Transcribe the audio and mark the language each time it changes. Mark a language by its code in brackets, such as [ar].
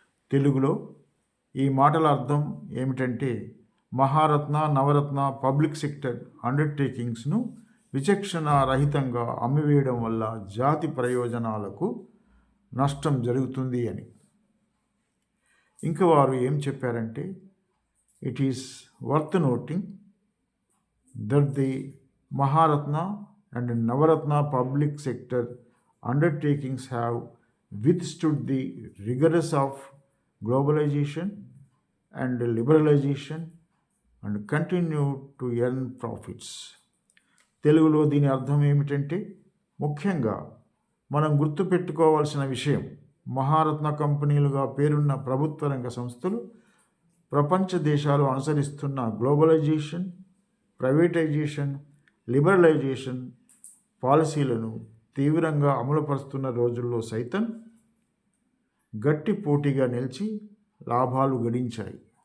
[te] తెలుగులో ఈ మాటల అర్థం ఏమిటంటే, మహారత్న, నవరత్న పబ్లిక్ సెక్టర్ అండర్టేకింగ్స్ను విచక్షణ రహితంగా అమ్మివేయడం వల్ల జాతి ప్రయోజనాలకు నష్టం జరుగుతుంది అని. ఇంకా వారు ఏం చెప్పారంటే, [en] it is worth noting that the Maharatna and Navaratna public sector undertakings have withstood the rigors of globalization and liberalization and continue to earn profits. [te] తెలుగులో దీని అర్థం ఏమిటంటే, ముఖ్యంగా మనం గుర్తుపెట్టుకోవాల్సిన విషయం, మహారత్న కంపెనీలుగా పేరున్న ప్రభుత్వ రంగ సంస్థలు ప్రపంచ దేశాలు అనుసరిస్తున్న గ్లోబలైజేషన్, ప్రైవేటైజేషన్, లిబరలైజేషన్ పాలసీలను తీవ్రంగా అమలుపరుస్తున్న రోజుల్లో సైతం గట్టి పోటీగా నిలిచి లాభాలు గడించాయి.